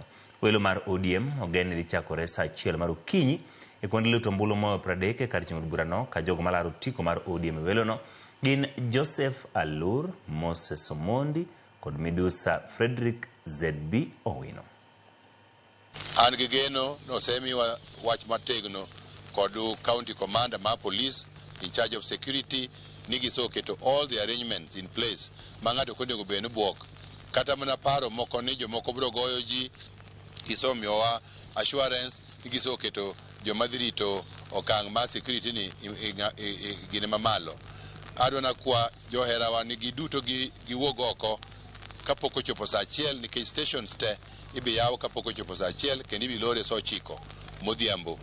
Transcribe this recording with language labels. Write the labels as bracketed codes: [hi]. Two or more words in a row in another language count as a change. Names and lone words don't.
[luo] Welo mar ODM ogen ni dhi chakore saa 1 mar okinyi e kuonde luto ombulu moyo 30 kar chung'o burano ka jogo malaro tiko mar ODM welo no gin Joseph Alur, Moses Omondi kod Midusa Frederick ZB Owino. An gi geno nosemiwa wach mategno kod [en] county commander [luo] ma [en] police in charge of security [luo] ni giseketo [en] all the arrangements in place [luo] ma ng'ato konego bed ni buok kata mana paro moko ni jomoko biro goyo ji gisomiyowa assurance ni giseketo joma dhi rito okang' ma security ni gine mamalo. Adwana kwa joherawa ni giduto giwuog oko kapok ochopo saa 1 nikech stations te ibi yaw kapok ochopo saa 1 kendo ibi lore saa 9 modhiambo.